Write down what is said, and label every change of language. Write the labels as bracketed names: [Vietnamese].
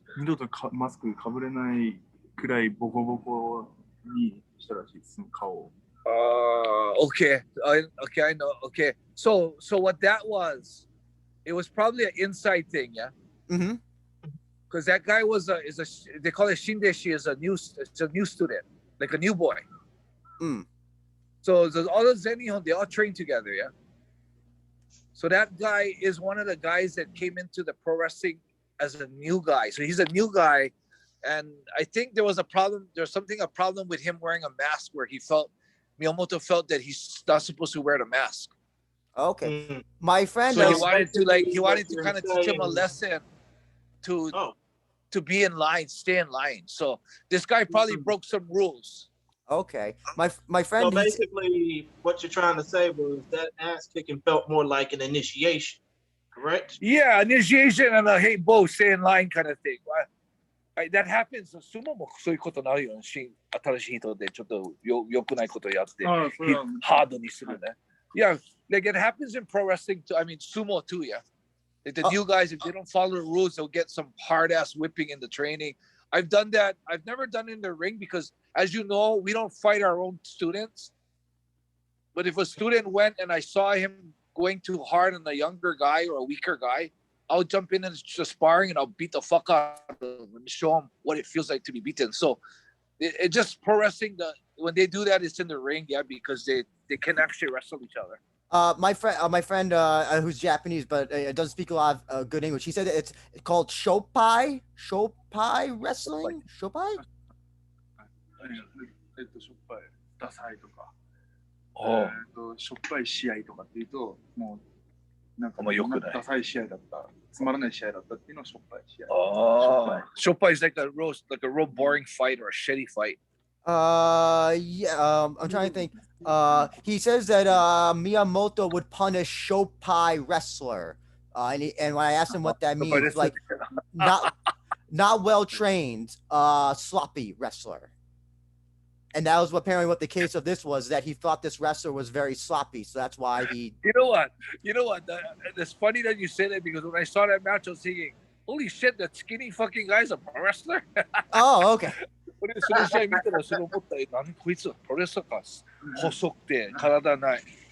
[Japanese] 二度とマスクかぶれないくらいボコボコにしたらしいです、顔を。 [English] Okay. Okay, I know. Okay. So what that was, it was probably an inside thing, yeah? Mm-hmm. Because that guy they call it Shindeshi, it's a new student, like a new boy. Mm. So all the Zenihon, they all train together, yeah? So that guy is one of the guys that came into the pro wrestling as a new guy. So he's a new guy. And I think there was a problem with him wearing a mask where Miyamoto felt that he's not supposed to wear the mask. Okay. Mm-hmm. My friend. So he wanted to kind of teach him a lesson to be in line, stay in line. So this guy probably broke some rules. Okay. My friend. So basically, what you're trying to say was that ass kicking felt more like an initiation, correct? Yeah, initiation and a hey, Bo, stay in line kind of thing. That happens. [Japanese] Sumo もそういうことになるよね。新しい人でちょっと良くないことやってハードにするね。 [English] Yeah, like it happens in pro wrestling too. I mean, sumo too, yeah. Like the new guys, if they don't follow the rules, they'll get some hard ass whipping in the training. I've done that. I've never done it in the ring because, as you know, we don't fight our own students. But if a student went and I saw him going too hard on a younger guy or a weaker guy, I'll jump in and just sparring and I'll beat the fuck out of him and show him what it feels like to be beaten. So it just pro wrestling, when they do that, it's in the ring, yeah, because they can actually wrestle each other. My friend who's Japanese but doesn't speak a lot of good English. He said it's called Shopai wrestling. Shopai. [Japanese] ダサいとか、しょっぱい試合とかっていうと、もうなんかダサい試合だった、つまらない試合だったっていうのはしょっぱい試合。 [English] しょっぱい is like a real boring fight or a shitty fight. Yeah. I'm trying to think. He says that Miyamoto would punish Shopai wrestler. And when I asked him what that means, like not well trained, sloppy wrestler. And that was apparently what the case of this was, that he thought this wrestler was very sloppy, so that's why he. You know what? It's funny that you say that because when I saw that match, I was thinking, "Holy shit, that skinny fucking guy's a pro wrestler." Oh, okay. [Japanese] その試合見たらそれ思ったよ。何こいつプロレスラーか細くて体ない。